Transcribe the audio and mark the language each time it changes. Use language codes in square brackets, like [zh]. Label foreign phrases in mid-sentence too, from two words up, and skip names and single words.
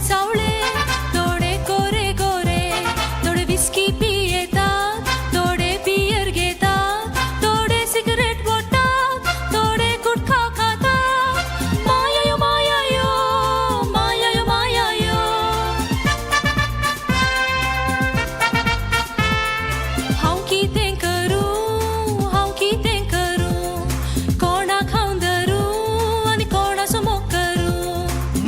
[mr] सावळे तोडे गोरे गोरे तोडे विस्की पियेतात तोडे बियर घेतात तोडे सिगरेट ओडटात तोडे गुटखा खातात माया यो माया यो माया यो माया यो [kok] हांव कितें करूं हांव कितें करूं कोणाक हांव धरूं आनी कोणाचो मोग करूं